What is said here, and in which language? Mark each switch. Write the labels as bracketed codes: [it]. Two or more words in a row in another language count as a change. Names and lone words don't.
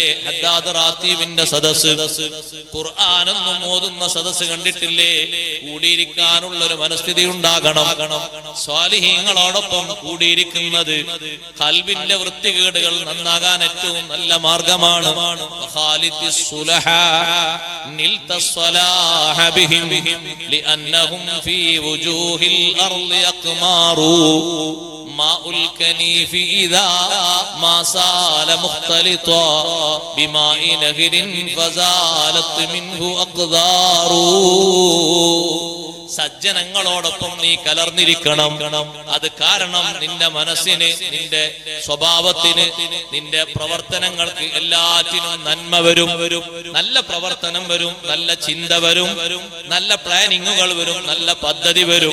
[ml] ഹദ്ദാദ് റാത്തീബിന്റെ സദസ്സ്, ഖുർആനെന്നും ഓതുന്ന സദസ്സ് കണ്ടിട്ടില്ലേ? കൂടിയിരിക്കാനുള്ള ഒരു മനസ്ഥിതി ഉണ്ടാകണം. സ്വാലിഹീങ്ങളോടൊപ്പം കൂടിയിരിക്കുന്നത് ഖൽബിന്റെ വൃത്തികേടുകൾ നന്നാകാൻ ഏറ്റവും നല്ല മാർഗമാണ്. [ar] خالد الصلحاء نلت الصلاح بهم لأنهم في وجوه الأرض أقمار ماء الكنيف إذا ما سال مختلطا بماء نهر فزالت منه أقدار. [ml] സജ്ജനങ്ങളോടൊപ്പം നീ കലർന്നിരിക്കണം. അത് കാരണം നിന്റെ മനസ്സിന്, നിന്റെ സ്വഭാവത്തിന്, നിന്റെ പ്രവർത്തനങ്ങൾക്ക് എല്ലാറ്റിനും നന്മ വരും. നല്ല പ്രവർത്തനം വരും, നല്ല ചിന്ത വരും, നല്ല പ്ലാനിങ്ങുകൾ വരും, നല്ല പദ്ധതി വരും.